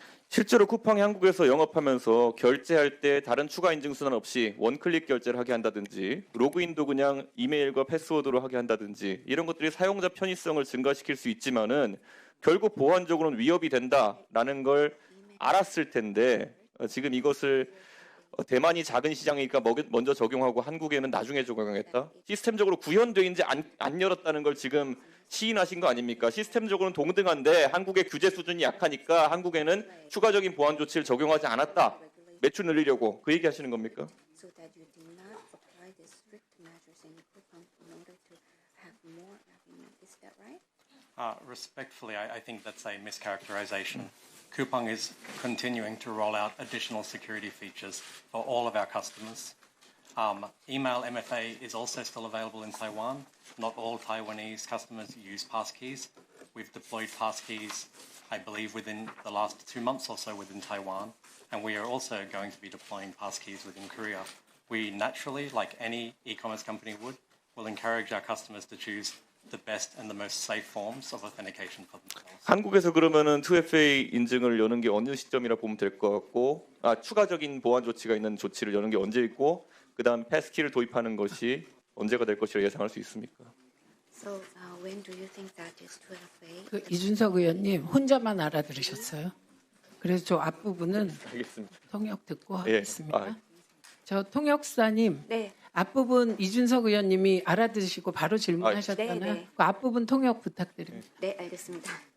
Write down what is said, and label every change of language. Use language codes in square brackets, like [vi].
[ko] 실제로 쿠팡이 한국에서 영업하면서 결제할 때 다른 추가 인증 수단 없이 원클릭 결제를 하게 한다든지 로그인도 그냥 이메일과 패스워드로 하게 한다든지 이런 것들이 사용자 편의성을 증가시킬 수 있지만은 결국 보안적으로는 위협이 된다라는 걸 알았을 텐데 지금 이것을 대만이 작은 시장이니까 먼저 적용하고 한국에는 나중에 적용하겠다. 시스템적으로 구현되는지 안 열었다는 걸 지금 시인하신 거 아닙니까? 시스템적으로는 동등한데 한국의 규제 수준이 약하니까 한국에는 추가적인 보안 조치를 적용하지 않았다. 매출 늘리려고 그 얘기 하시는 겁니까? [en] So that you did not apply the strict measures in Coupang in order to have more revenue. Is that right? Respectfully, I think that's a mischaracterization. Coupang is continuing to roll out additional security features for all of our customers. Email MFA is also still available in Taiwan. Not all Taiwanese customers use passkeys. We've deployed passkeys, I believe, within the last 2 months or so within Taiwan, and we are also going to be deploying passkeys within Korea. We naturally, like any e-commerce company would, will encourage our customers to choose the best and the most safe forms of authentication for themselves. [ko] 한국에서 그러면은 2FA 인증을 여는 게 어느 시점이라 보면 될 것 같고, 추가적인 보안 조치가 있는 조치를 여는 게 언제 있고, 그다음 패스키를 도입하는 것이 언제가 될 것이라 예상할 수 있습니까? [en] So when do you think that is 2FA? [ko] 그 이준석 의원님 혼자만 알아들으셨어요. 그래서 저 앞부분은 알겠습니다. 통역 듣고 예. 하겠습니다. 저 통역사님 네. 앞부분 이준석 의원님이 알아들으시고 바로 질문하셨잖아요. 네, 네. 그 앞부분 통역 부탁드립니다. 네, 알겠습니다.